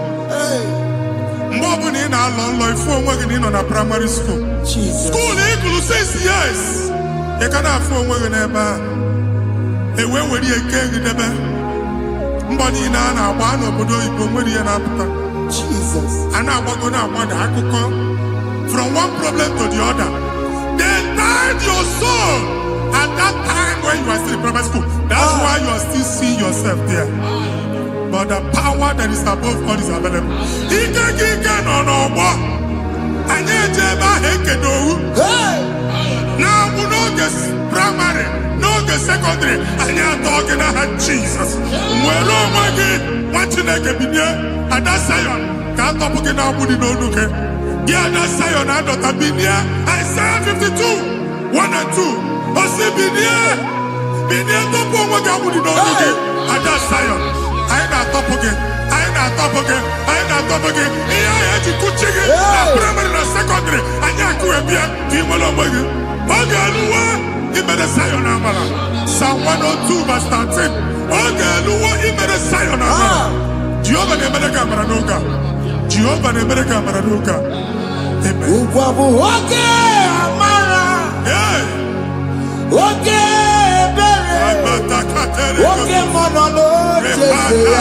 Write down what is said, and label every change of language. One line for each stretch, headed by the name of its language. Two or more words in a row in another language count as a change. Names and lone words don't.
Igbo: Mgbe ọbụla ị na-alọ nlọ ifu onwe gị na ị nọ na
English: praịmarị skuul.
Igbo: Skuul ị gụrụ 6 years. Ị ka na-afụ onwe gị n'ebe a. Ewe were ihe kee gị debe. Mbọ niile a na-agba n'obodo oyibo nwere ihe na-apụta. A na-agbago na-agbada akụkọ.
English: From one problem to the other. They tied your soul at that time when you are still in primary school. That's why you are still seeing yourself there. But the power that is above all is available.
Igbo: Ike no n'ọgbọ. Anyị eje ebe ahụ ekedo owu. Na-abụ n'oge primary, n'oge secondary, anyị atọ gị n'aha Jesus. Nwere onwe gị, nwa Chineke binie, Ada Zion, ka atọpụ gị na-agbụ dị n'onu gị. Gị Ada Zion adọta binie,
English: Isaiah 52, 1 and 2.
Igbo: Osi binie tọpụ onwe gị agbụ dị n'onu gị. Ada Zion, anyị na-atọpụ gị, anyị na-atọpụ gị, anyị na-atọpụ gị. Ihe anyị eji kuchi gị na primary na secondary, anyị akụwebie ka ị nwere onwe gị. Oge eluwe imere Zion amara.
English: Psalm 102 verse 13.
Igbo: Oge eluwe imere Zion amara. Jehova na-emere gị amara n'oge a. Jehova na-emere gị amara n'oge a. Amen. Ugwu bụ oge amara. Hey! Oge ebere. Oge mmanụ n'oche ya.